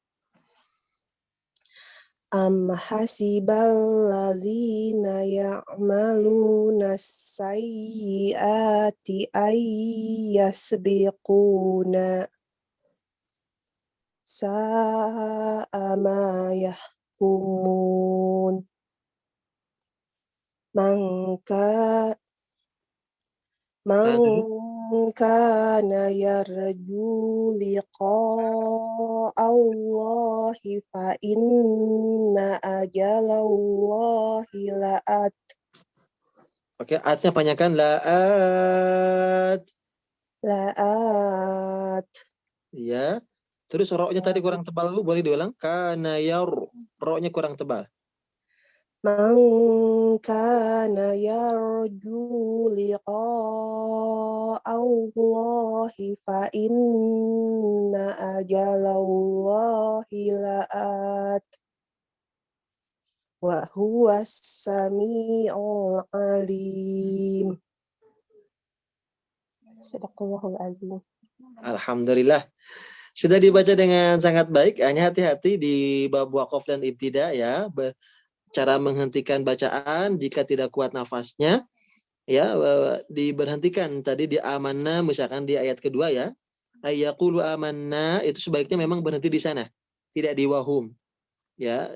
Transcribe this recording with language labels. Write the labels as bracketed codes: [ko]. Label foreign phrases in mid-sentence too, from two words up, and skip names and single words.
[ar] أم حسب الذين يعملون السيئات أن يسبقونا ساء ما يحكمون. من كان يرجو لقاء الله فإن أجل الله لآت. [id] Oke, atnya panjangkan. La'at. La'at. Ya. Terus roknya tadi kurang tebal, Bu, boleh diulang? Kana roknya kurang tebal. [ar] من كان يرجو لقاء الله فإن أجل الله لآت وهو السميع العليم. صدق الله العظيم. Alhamdulillah. [id] Sudah dibaca dengan sangat baik. Hanya hati-hati di bab waqaf dan ibtida ya. Cara menghentikan bacaan jika tidak kuat nafasnya ya, diberhentikan tadi di amanna, misalkan di ayat kedua ya, [ar] أن يقولوا آمنا, [id] itu sebaiknya memang berhenti di sana, tidak di wahum ya.